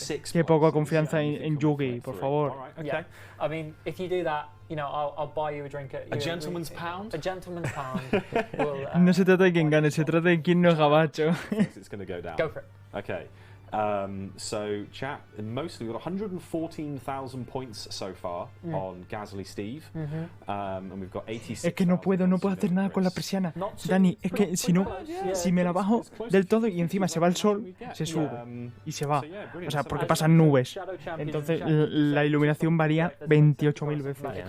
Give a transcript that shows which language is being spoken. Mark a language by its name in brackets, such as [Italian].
[Spanish] Qué poca confianza en Yuki, por favor. [English] Yeah. I mean, if you do that, you know, I'll buy you a drink at... A gentleman's pound? A gentleman's pound. [Spanish] No se trata de quién gane, se trata de quién no es gabacho. [English] It's going to go down. Go for it. Okay. So, chat, mostly we've got 114,000 points so far on Gasly Steve, and we've got 86. [Spanish] Es que no puedo hacer nada con la persiana. Dani, es que si me la bajo del todo y encima se va el sol, se sube y se va. O sea, porque pasan nubes. Entonces la iluminación varía 28.000 veces.